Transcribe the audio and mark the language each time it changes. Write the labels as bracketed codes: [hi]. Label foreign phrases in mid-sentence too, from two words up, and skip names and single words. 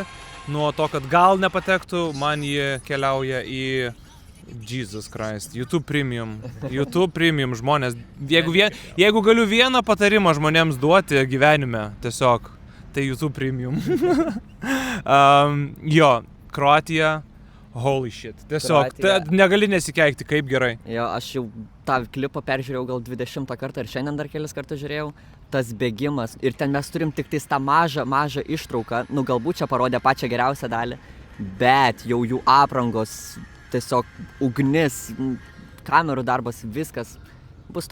[lt] Nuo to, kad gal nepatektų, man jie keliauja į Jesus Christ, YouTube Premium žmonės. Jeigu galiu vieną patarimą žmonėms duoti gyvenime, tiesiog, tai YouTube Premium. Jo, Kroatija, [en] holy shit. [lt] Tiesiog, negali nesikeikti, kaip gerai. Jo, aš jau tą klipą peržiūrėjau gal 20 kartą ir šiandien dar kelis kartus žiūrėjau. Tas bėgimas ir ten mes turim tik tais tą mažą ištrauką, galbūt čia parodė pačią geriausią dalį, bet jau jų aprangos, tiesiog ugnis, kamerų darbas, viskas bus top 10.